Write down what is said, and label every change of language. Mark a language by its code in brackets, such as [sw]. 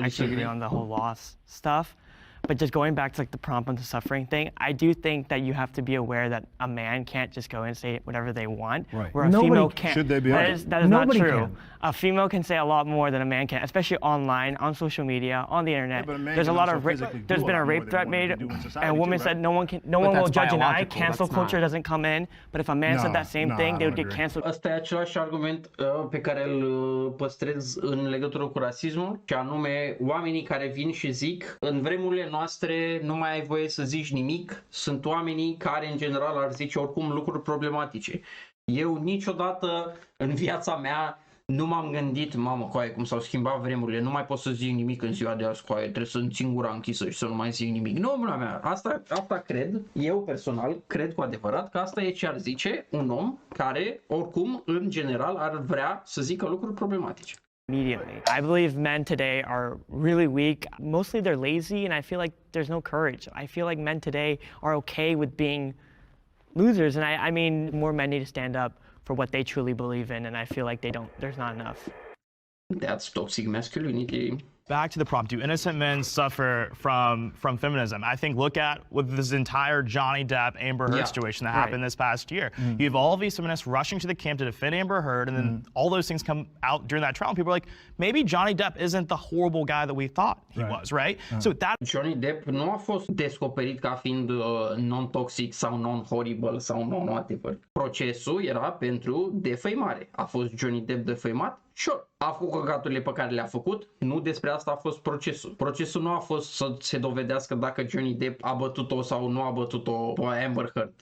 [en] actually agree on the whole loss stuff. But just going back to like the prompt onto suffering thing, I do think that you have to be aware that a man can't just go and say whatever they want, where a female can't. Should they be that is not true. A female can say a lot more than a man can, especially online, on social media, on the internet. There's a lot of there's been a rape threat made, and a woman said no one will judge an eye. Cancel culture doesn't come in. But if a man said that same thing, they would get canceled. [ro] Asta e același argument pe care îl păstrez în legătură cu rasismul, și anume oamenii care vin și zic în vremurile noastre nu mai ai voie să zici nimic, sunt oamenii care în general ar zice oricum lucruri problematice. Eu niciodată în viața mea nu m-am gândit, mamă, coaie, cum s-au schimbat vremurile, nu mai pot să zic nimic în ziua de azi, coaie, trebuie să-mi țin gura închisă și să nu mai zic nimic. Nu, mâna mea, asta cred, eu personal, cred cu adevărat că asta e ce ar zice un om care, oricum, în general, ar vrea să zică lucruri problematice. [en] Immediately. I believe men today are really weak. Mostly they're lazy, and I feel like there's no courage. I feel like men today are okay with being losers, and I mean, more men need to stand up for what they truly believe in, and I feel like there's not enough. That's toxic masculinity. Back to the prompt, do innocent men suffer from feminism? I think look at with this entire Johnny Depp, Amber Heard situation that happened this past year. You have all of these feminists rushing to the camp to defend Amber Heard, and then all those things come out during that trial, and people are like, maybe Johnny Depp isn't the horrible guy that we thought he was, right? So that [ro] Johnny Depp nu a fost descoperit ca fiind non-toxic sau non-horrible sau non-whatever. Procesul era pentru defăimare. A fost Johnny Depp defăimat Sure, a făcut căcaturile pe care le-a făcut, nu despre asta a fost procesul. Procesul nu a fost să se dovedească dacă Johnny Depp a bătut-o sau nu a bătut-o pe Amber Heard.